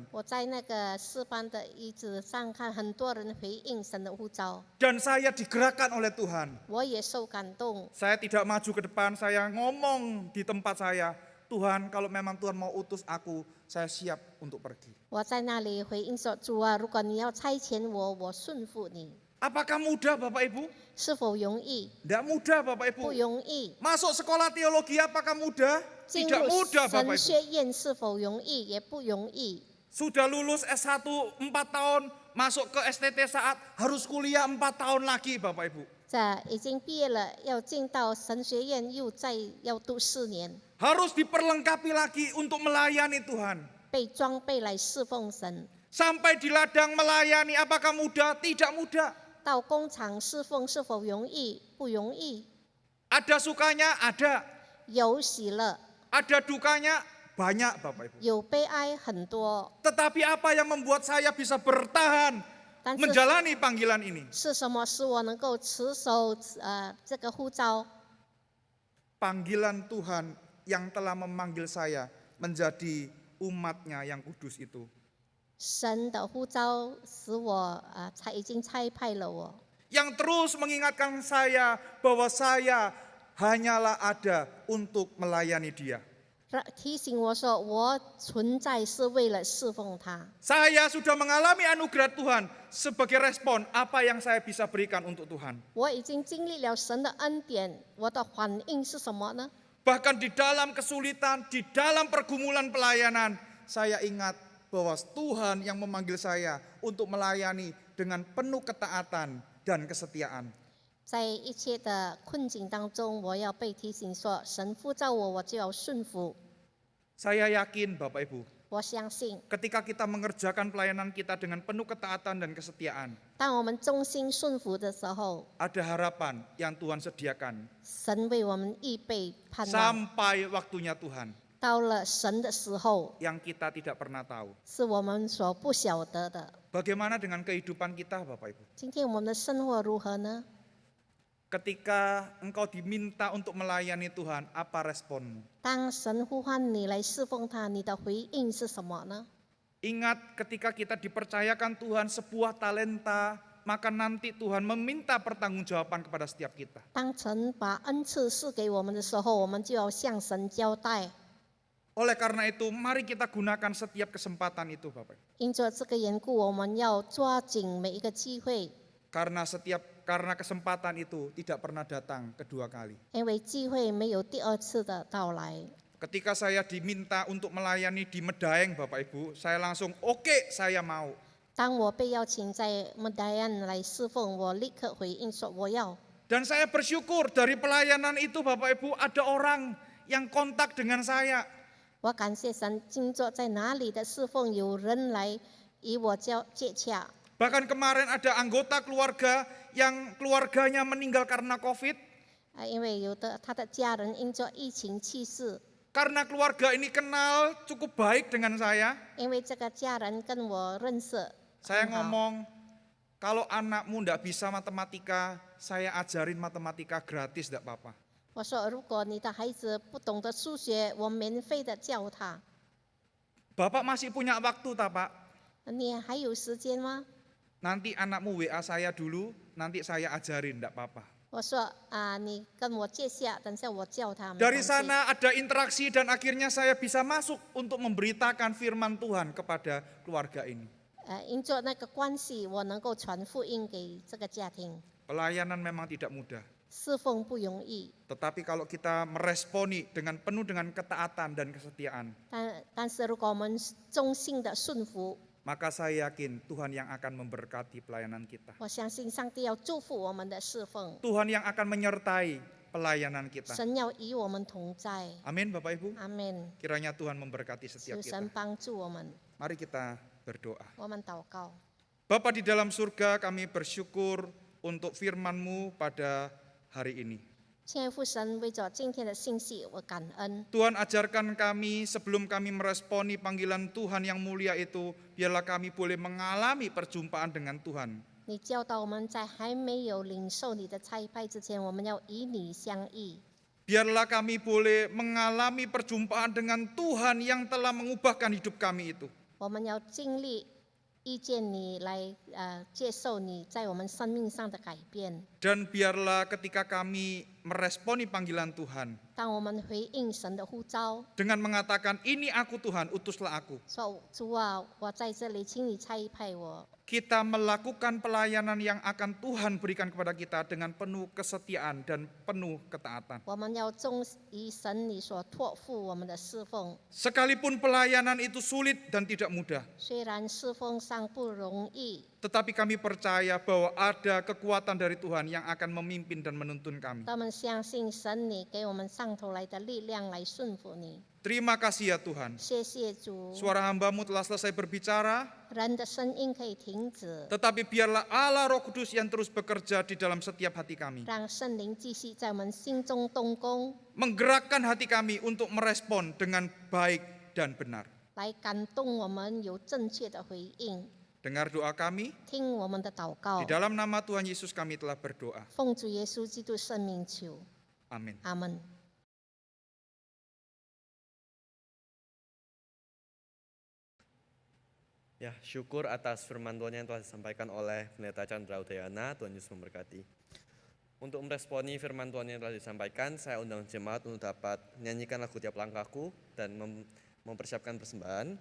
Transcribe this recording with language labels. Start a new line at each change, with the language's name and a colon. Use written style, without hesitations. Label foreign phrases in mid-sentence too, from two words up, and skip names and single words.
Chinese: 我在那个诗班的椅子上看很多人回应神的呼召，
Indonesian: Dan saya digerakkan oleh Tuhan.
Chinese: 我也受感动。
Indonesian: Saya tidak maju ke depan, saya ngomong di tempat saya, Tuhan kalau memang Tuhan mau utus aku, saya siap untuk pergi.
Chinese: 我在那里回应说：“主啊，如果你要差遣我，我顺服你。
Indonesian: Apakah mudah Bapak Ibu?
Chinese: 是否容易？
Indonesian: Tidak mudah Bapak
Chinese: 不
Indonesian: Ibu.
Chinese: 容易。
Indonesian: Masuk sekolah teologi apakah mudah?
Chinese: 进
Indonesian: Tidak
Chinese: 入
Indonesian: mudah
Chinese: 神
Indonesian: Bapak Ibu.
Chinese: 学院是否容易？也不容易。
Indonesian: Sudah lulus S1 4 tahun, masuk ke STT saat harus kuliah 4 tahun lagi Bapak Ibu.
Chinese: 这已经毕业了，要进到神学院，又再要读4年，
Indonesian: Harus diperlengkapi lagi untuk melayani Tuhan.
Chinese: 被装备来侍奉神。
Indonesian: Sampai di ladang melayani apakah mudah? Tidak mudah.
Chinese: 到工厂侍奉是否容易？不容易。
Indonesian: Ada sukanya? Ada.
Chinese: 有喜乐，
Indonesian: Ada dukanya? Banyak Bapak Ibu.
Chinese: 有悲哀，很多。
Indonesian: Tetapi apa yang membuat saya bisa bertahan
Chinese: 但是
Indonesian: menjalani panggilan ini?
Chinese: 是什么使我能够持守这个呼召？
Indonesian: Panggilan Tuhan yang telah memanggil saya menjadi umatnya yang kudus itu.
Chinese: 神的呼召使我已经差派了我，
Indonesian: Yang terus mengingatkan saya bahwa saya hanyalah ada untuk melayani dia.
Chinese: 提醒我说我存在是为了侍奉他。
Indonesian: Saya sudah mengalami anugerah Tuhan sebagai respon apa yang saya bisa berikan untuk Tuhan.
Chinese: 我已经经历了神的恩典，我的反应是什么呢？
Indonesian: Bahkan di dalam kesulitan, di dalam pergumulan pelayanan, saya ingat bahwa Tuhan yang memanggil saya untuk melayani dengan penuh ketaatan dan kesetiaan.
Chinese: 在一切的困境当中，我要被提醒说，神呼召我，我就要顺服。
Indonesian: Saya yakin Bapak Ibu,
Chinese: 我相信，
Indonesian: ketika kita mengerjakan pelayanan kita dengan penuh ketaatan dan kesetiaan,
Chinese: 当我们忠心顺服的时候，
Indonesian: ada harapan yang Tuhan sediakan
Chinese: 神为我们预备盼望。
Indonesian: sampai waktunya Tuhan
Chinese: 到了神的时候，
Indonesian: yang kita tidak pernah tahu.
Chinese: 是我们所不晓得的。
Indonesian: Bagaimana dengan kehidupan kita Bapak Ibu?
Chinese: 今天我们的生活如何呢？
Indonesian: Ketika engkau diminta untuk melayani Tuhan, apa responmu?
Chinese: 当神呼唤你来侍奉他，你的回应是什么呢？
Indonesian: Ingat ketika kita dipercayakan Tuhan sebuah talenta, maka nanti Tuhan meminta pertanggungjawaban kepada setiap kita.
Chinese: 当神把恩赐赐给我们的时候，我们就要向神交代。
Indonesian: Oleh karena itu, mari kita gunakan setiap kesempatan itu Bapak.
Chinese: 因着这个缘故，我们要抓紧每一个机会，
Indonesian: Karena kesempatan itu tidak pernah datang kedua kali.
Chinese: 因为机会没有第二次的到来。
Indonesian: Ketika saya diminta untuk melayani di Medaeng Bapak Ibu, saya langsung oke, saya mau.
Chinese: 当我被邀请在莫代岸来侍奉，我立刻回应说我要。
Indonesian: Dan saya bersyukur dari pelayanan itu Bapak Ibu ada orang yang kontak dengan saya.
Chinese: 我感谢神，经作在哪里的侍奉，有人来与我接洽。
Indonesian: Bahkan kemarin ada anggota keluarga yang keluarganya meninggal karena COVID.
Chinese: 因为有的他的家人因着疫情去世，
Indonesian: Karena keluarga ini kenal cukup baik dengan saya.
Chinese: 因为这个家人跟我认识
Indonesian: Saya
Chinese: 很好。
Indonesian: ngomong, kalau anakmu tidak bisa matematika, saya ajarin matematika gratis, tidak apa-apa.
Chinese: 我说，如果你的孩子不懂得数学，我免费的教他。
Indonesian: Bapak masih punya waktu tak Pak?
Chinese: 你还有时间吗？
Indonesian: Nanti anakmu WA saya dulu, nanti saya ajarin, tidak apa-apa.
Chinese: 我说你跟我借下，等下我教他。没
Indonesian: Dari
Chinese: 关系
Indonesian: sana ada interaksi dan akhirnya saya bisa masuk untuk memberitakan firman Tuhan kepada keluarga ini.
Chinese: 因着那个关系，我能够传福音给这个家庭。
Indonesian: Pelayanan memang tidak mudah.
Chinese: 侍奉不容易，
Indonesian: Tetapi kalau kita meresponi dengan penuh dengan ketaatan dan kesetiaan,
Chinese: 但是如果我们忠心的顺服，
Indonesian: maka saya yakin Tuhan yang akan memberkati pelayanan kita.
Chinese: 我相信上帝要祝福我们的侍奉，
Indonesian: Tuhan yang akan menyertai pelayanan kita.
Chinese: 神要与我们同在。
Indonesian: Amin Bapak Ibu.
Chinese: 阿门。
Indonesian: Kiranya Tuhan memberkati setiap
Chinese: 求
Indonesian: kita.
Chinese: 神帮助我们，
Indonesian: Mari kita berdoa.
Chinese: 我们祷告。
Indonesian: Bapa di dalam surga, kami bersyukur untuk firman-Mu pada hari ini.
Chinese: 亲爱父神，为着今天的信息，我感恩。
Indonesian: Tuhan ajarkan kami sebelum kami meresponi panggilan Tuhan yang mulia itu, biarlah kami boleh mengalami perjumpaan dengan Tuhan.
Chinese: 你教导我们在还没有领受你的差派之前，我们要与你相遇。
Indonesian: Biarlah kami boleh mengalami perjumpaan dengan Tuhan yang telah mengubahkan hidup kami itu.
Chinese: 我们要经历遇见你，来接受你在我们生命上的改变。
Indonesian: Dan biarlah ketika kami meresponi panggilan Tuhan
Chinese: 当我们回应神的呼召，
Indonesian: dengan mengatakan, ini aku Tuhan, utuslah aku.
Chinese: 说主啊，我在这里，请你差派我。
Indonesian: Kita melakukan pelayanan yang akan Tuhan berikan kepada kita dengan penuh kesetiaan dan penuh ketaatan.
Chinese: 我们要忠于神你所托付我们的侍奉，
Indonesian: Sekalipun pelayanan itu sulit dan tidak mudah,
Chinese: 虽然侍奉上不容易，
Indonesian: tetapi kami percaya bahwa ada kekuatan dari Tuhan yang akan memimpin dan menuntun kami.
Chinese: 他们相信神你给我们上头来的力量来顺服你。
Indonesian: Terima kasih ya Tuhan.
Chinese: 谢谢主，
Indonesian: Suara hamba-Mu telah selesai berbicara,
Chinese: 人的声音可以停止，
Indonesian: tetapi biarlah Allah Roh Kudus yang terus bekerja di dalam setiap hati kami.
Chinese: 让圣灵继续在我们心中动工，
Indonesian: Menggerakkan hati kami untuk merespon dengan baik dan benar.
Chinese: 来感动我们有正确的回应。
Indonesian: Dengar doa kami,
Chinese: 听我们的祷告
Indonesian: di，dalam nama Tuhan Yesus kami telah berdoa.
Chinese: 奉主耶稣基督圣名求，
Indonesian: Amin.
Chinese: 阿门。
Indonesian: Ya, syukur atas firman Tuhan yang telah disampaikan oleh Pendeta Chandra Udayana. Tuhan Yesus memberkati. Untuk meresponi firman Tuhan yang telah disampaikan, saya undang jemaat untuk dapat menyanyikan lagu Tiap Langkahku dan mempersiapkan persembahan.